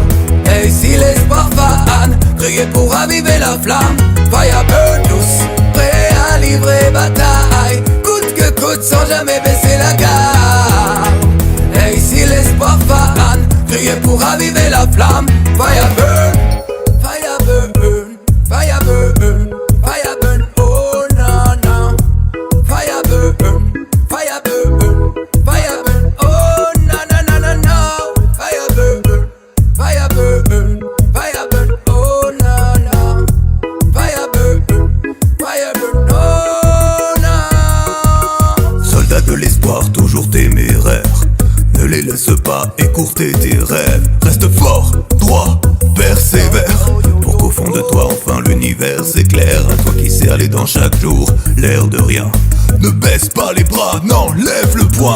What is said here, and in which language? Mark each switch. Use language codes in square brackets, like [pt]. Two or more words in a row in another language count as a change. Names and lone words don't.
[fr] Et si l'espoir fane, criez pour raviver la flamme. [en] Fire burn, [fr] tous prêts à livrer bataille, coûte que coûte, sans jamais baisser la garde. Et si l'espoir fane, criez pour raviver la flamme. [en] Fire burn, fire burn, fire burn, fire burn, [fr] oh non non. [en] Fire burn, fire burn, fire burn, [fr] oh non non non non non. [en] Fire burn, fire burn, fire burn, [fr] oh non non. [en] Fire burn, [fr] oh non. Soldats de l'espoir, toujours téméraires, ne les laisse pas écourter tes rêves. Reste fort, droit, persévère, pour qu'au fond de toi enfin l'univers s'éclaire. Un toi qui serre les dents chaque jour, l'air de rien. Ne baisse pas les bras, non, lève le poing.